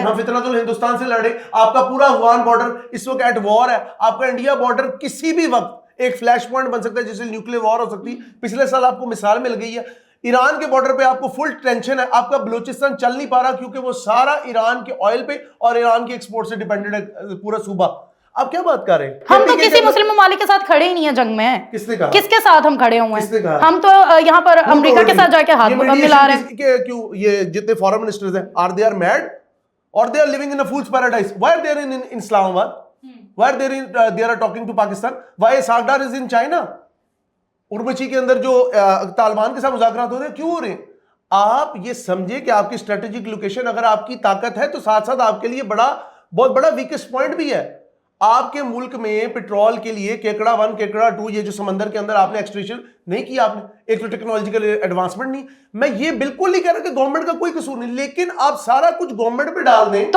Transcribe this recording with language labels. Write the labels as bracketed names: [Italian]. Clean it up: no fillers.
[Urdu] ہم فتنۃ الہندوستان سے لڑے۔ آپ کا پورا افغان بارڈر اس وقت [English] at war [Urdu] ہے، آپ کا انڈیا بارڈر کسی بھی وقت ایک فلیش پوائنٹ بن سکتا ہے جس سے نیوکلیر وار ہو سکتی ہے۔ پچھلے سال آپ کو مثال مل گئی ہے، ایران کے بارڈر پہ آپ کو فل ٹینشن ہے، آپ کا بلوچستان چل نہیں پا رہا کیونکہ وہ سارا ایران کے آئل پہ اور ایران کی ایکسپورٹ سے ڈیپینڈنٹ ہے پورا صوبہ۔ آپ کیا بات کر رہے ہیں؟ ہم تو کسی مسلم ممالک کے ساتھ کھڑے ہی نہیں ہیں جنگ میں۔ کس نے کہا؟ کس کے ساتھ ہم کھڑے ہوئے ہیں؟ ہم تو یہاں پر امریکہ کے ساتھ جا کے ہاتھ ملا رہے ہیں۔ کیوں یہ جتنے فارن منسٹرز ہیں، [English] are they mad or they are living in a fool's paradise? Why are they in Islamabad? Why are they talking to Pakistan? Why Sagdar is in China? [Urdu] اربچی کے اندر جو طالبان کے ساتھ مذاکرات ہو رہے ہیں، کیوں ہو رہے ہیں؟ آپ یہ سمجھے کہ آپ کی اسٹریٹجک لوکیشن اگر آپ کی طاقت ہے تو ساتھ ساتھ آپ کے لیے بہت بڑا ویکسٹ پوائنٹ بھی ہے۔ آپ کے ملک میں پیٹرول کے لیے کیکڑا 1 کیکڑا 2 یہ جو سمندر کے اندر آپ نے ایکسٹریشن نہیں کیا، آپ نے ایک تو ٹیکنالوجیکل ایڈوانسمنٹ نہیں۔ میں یہ بالکل نہیں کہہ رہا کہ گورنمنٹ کا کوئی قصور نہیں، لیکن آپ سارا کچھ گورنمنٹ پہ ڈال دیں